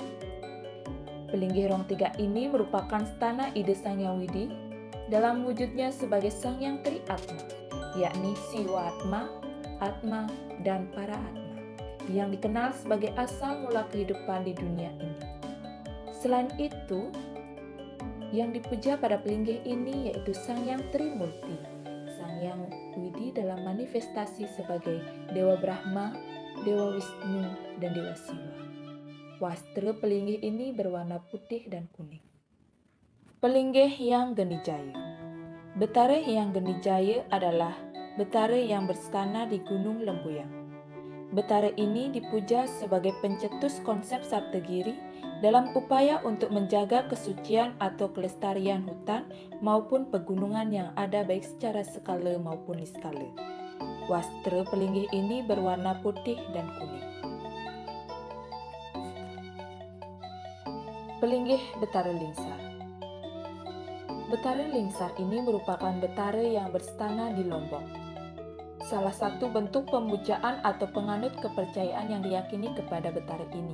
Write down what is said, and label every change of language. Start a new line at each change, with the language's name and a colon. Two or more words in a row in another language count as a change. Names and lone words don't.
Indonesian: Pelinggih Rong Tiga ini merupakan stana ide Sang Yang Widi dalam wujudnya sebagai Sang Yang Tri Atma, yakni Siwa Atma, Atma, dan Para Atma, yang dikenal sebagai asal mula kehidupan di dunia ini. Selain itu, yang dipuja pada pelinggih ini yaitu Sang Yang Trimurti, Sang Yang Widi dalam manifestasi sebagai Dewa Brahma, Dewa Wisnu, dan Dewa Siwa. Wastra pelinggih ini berwarna putih dan kuning. Pelinggih Yang Genijaya. Betara Yang Genijaya adalah betara yang berstana di Gunung Lembuyang. Betara ini dipuja sebagai pencetus konsep Saptagiri dalam upaya untuk menjaga kesucian atau kelestarian hutan maupun pegunungan yang ada baik secara skala maupun niskala. Wastra pelinggih ini berwarna putih dan kuning. Pelinggih Betara Lingsar. Betara Lingsar ini merupakan betara yang berstana di Lombok. Salah satu bentuk pemujaan atau penganut kepercayaan yang diyakini kepada betara ini.